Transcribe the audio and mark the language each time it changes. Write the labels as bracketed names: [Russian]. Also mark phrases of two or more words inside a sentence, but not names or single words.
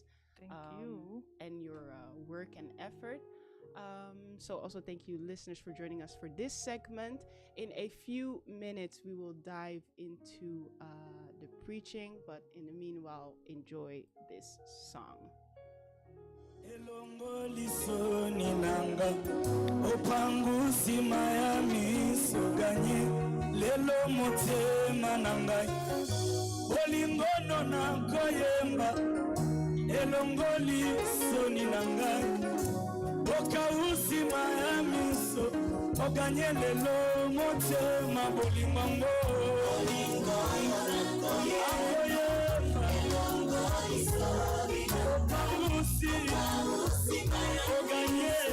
[English] Thank you. And your work and effort. So also thank you, listeners, for joining us for this segment. In a few minutes, we will dive into the preaching, but in the meanwhile, enjoy this song. [Lingala] Elongolisoni nanga opangusi mayami soganye lelo motema nangai olingono na koyemba elongolisoni nanga okausi mayami so oganye lelo motema bolingongo olingono na koyemba elongolisoni opangusi oganye